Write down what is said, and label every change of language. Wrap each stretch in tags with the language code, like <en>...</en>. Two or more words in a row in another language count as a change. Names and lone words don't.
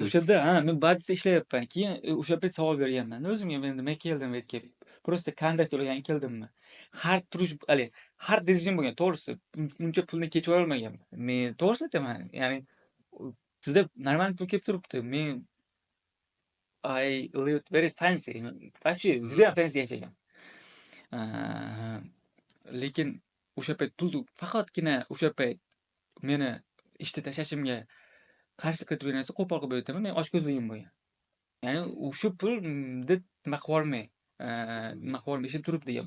<uz>O'shada men budjetda ishlayapman. Keyin o'sha payt savol berganman. O'zimga men nima keldim bu yerga? Просто kontrakt to'lagan keldimmi? Har decision bo'lgan, to'g'risi. Uncha pulni kechib olmaganman. Men to'g'risi aytaman. Ya'ni sizda normal pul kelib turibdi.</uz> <en>Men I lived very fancy.</en> <uz>Вообще juda fancy yashagan. Lekin o'sha payt pulni faqatgina o'sha payt meni ishda tashlashimga qarshi turgan narsa qo'pol qilib aytaman. Men ochko'zligim bo'lgan. Ya'ni o'sha pulni nima qilib ishim turibdi deganman.</uz>